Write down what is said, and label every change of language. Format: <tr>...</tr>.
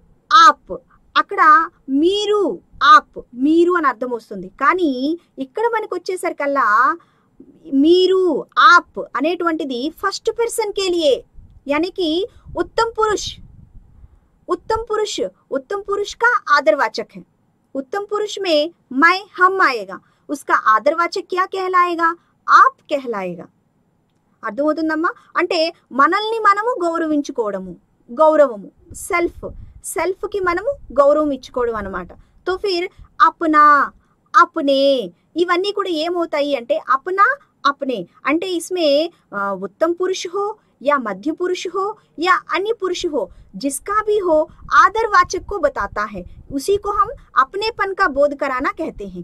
<te>आप అక్కడ మీరు, ఆప్ మీరు అని అర్థం వస్తుంది। కానీ ఇక్కడ మనకు వచ్చేసరికల్లా మీరు ఆప్ అనేటువంటిది ఫస్ట్ పర్సన్</te> <hi>के लिए, यानी कि उत्तम पुरुष, उत्तम पुरुष, उत्तम पुरुष का आदरवाचक है। उत्तम पुरुष में मैं, हम आएगा, उसका आदरवाचक क्या कहलाएगा, आप कहलाएगा।</hi> <te>అర్థమవుతుందమ్మా? అంటే మనల్ని మనము గౌరవించుకోవడము, గౌరవము, సెల్ఫ్, సెల్ఫ్ కి మనము గౌరవం ఇచ్చుకోవడం అన్నమాట।</te> <hi>तो फिर अपना, अपने, इवన్నీ</hi> <te>కూడా ఏమవుతాయి అంటే</te> <hi>अपना, अपने</hi> <te>అంటే</te> <hi>इसमें उत्तम पुरुष हो या मध्य पुरुष हो या अन्य पुरुष हो, जिसका भी हो आदरवाचक को बताता है, उसी को हम अपनेपन का बोध कराना कहते हैं।</hi>